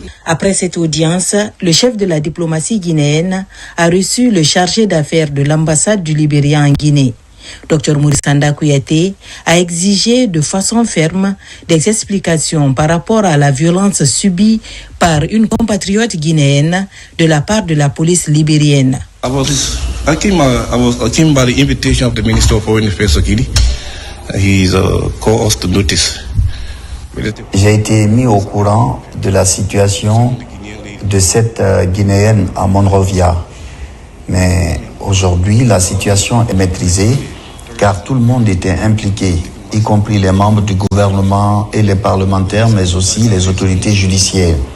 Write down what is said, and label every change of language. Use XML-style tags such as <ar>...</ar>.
<fr>Après cette audience, le chef de la diplomatie guinéenne a reçu le chargé d'affaires de l'ambassade du Libéria en Guinée. Dr Mori Sanda Kouyaté a exigé de façon ferme des explications par rapport à la violence subie par une compatriote guinéenne de la part de la police libérienne.</fr> <en>I came by the invitation of the Minister of Foreign Affairs of Guinea. He's called us to notice.</en> <fr>J'ai été mis au courant de la situation de cette Guinéenne à Monrovia. Mais aujourd'hui, la situation est maîtrisée car tout le monde était impliqué, y compris les membres du gouvernement et les parlementaires, mais aussi les autorités judiciaires.</fr>